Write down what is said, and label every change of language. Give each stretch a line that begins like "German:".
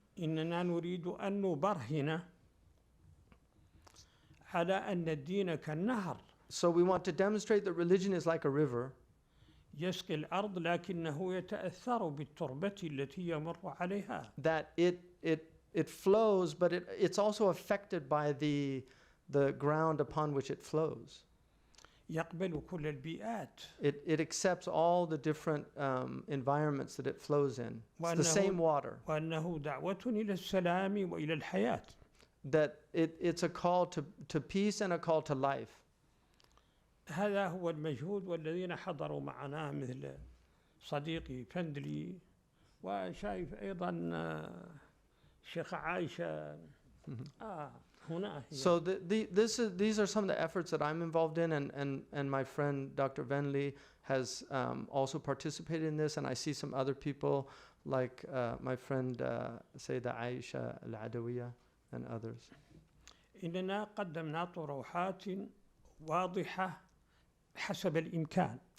Arabic: إننا نريد أن نبرهن على أن الدين كالنهر.
English: So we want to demonstrate that religion is like a river.
Arabic: يسقي الأرض لكنه يتأثر بالتربة التي يمر عليها.
English: That it flows, but it's also affected by the ground upon which it flows.
Arabic: يقبل كل البيئات.
English: It accepts all the different environments that it flows in. It's the same water.
Arabic: وأنه دعوة إلى السلام وإلى الحياة.
English: That it's a call to peace and a call to life.
Arabic: هذا هو المجهود والذين حضروا معنا مثل صديقي فندلي وشايف أيضا شيخ عائشة هنا.
English: So these are some of the efforts that I'm involved in, and my friend Dr. Venli has also participated in this, and I see some other people like my friend Sayyida Aisha Al-Adawiya and others.
Arabic: إننا قدمنا طروحات واضحة حسب الإمكان.